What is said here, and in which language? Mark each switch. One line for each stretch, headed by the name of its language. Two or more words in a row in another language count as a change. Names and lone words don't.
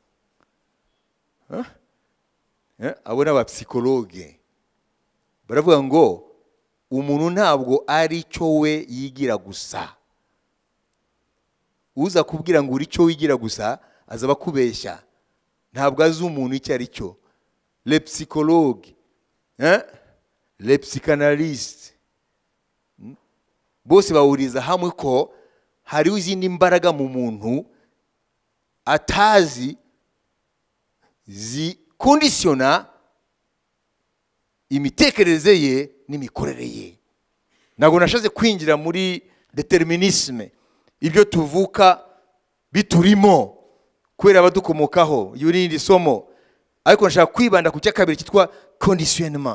Kinyarwanda: Abo n'abapsikologe baravuga ngo umuntu ntabwo ari cyo we yigira gusa. Uza kubwira ngo uri cyo wigira gusa azaba kubeshya, ntabwo azi umuntu icyo ari cyo.
French: Les psychologues, les psychanalystes,
Kinyarwanda: bose bahuriza hamwe ko hariho izindi mbaraga mu muntu atazi zikondisiona imitekerereze ye n'imikorere ye. Ntabwo nashaze kwinjira muri determinisme, ibyo tuvuka biturimo kubera abadukomokaho, y'irindi somo, ariko nashaka kwibanda ku cya kabiri cyitwa conditionnement.